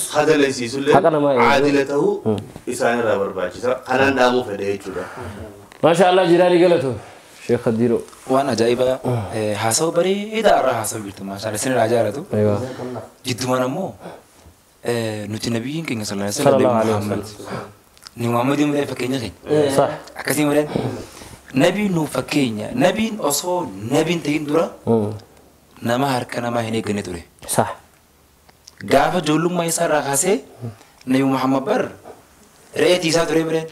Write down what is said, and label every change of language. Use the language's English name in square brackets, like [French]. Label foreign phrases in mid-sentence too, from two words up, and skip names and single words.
[Oromo] le aadila ta'uu isaan irraa barbaachisa kanaan dhaamuu fedhe jechuudha. [Arabic] ما شاء الله [Oromo] jiraanii galatu Sheekh Khadiro. Waan ajaa'iba haasawu bareedaa irraa haasawu jirtu [Arabic] ما شاء الله [Oromo] isinirraa jaallatu. Jiddumaan ammoo nuti nabiyyiin keenya [Arabic] صلى الله عليه وسلم [Oromo] ni Muhammadin mul'ee fakkeenya keenya. Akkasii mul'een nabiin nu fakkeenya nabiin osoo nabiin ta'in dura nama harka namaa hin eeggane ture. Gaafa ijoollummaa isaa irraa kaasee Nabi Muhammad bar re'eetii isaa ture bireen.